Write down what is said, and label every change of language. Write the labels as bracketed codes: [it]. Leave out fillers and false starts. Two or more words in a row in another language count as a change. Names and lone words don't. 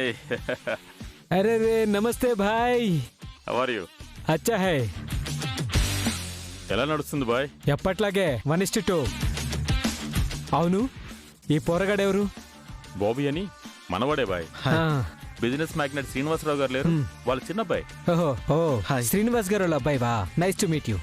[hi] अरे रे नमस्ते भाई. [en] How are you? [hi] अच्छा है. [te] ఎలా నడుస్తుంది బాయ్? ఎప్పట్లాగే 1:2. అవును, ఈ పోరగాడెవరు? బాబీ అని మనవాడే బాయ్. [en] business magnet [te] శ్రీనివాసరావు గారు లేరు, వాళ్ళ చిన్నబ్బాయి. ఓహో, శ్రీనివాస్ గారు వాళ్ళ అబ్బాయి. బా, [en] nice to meet you.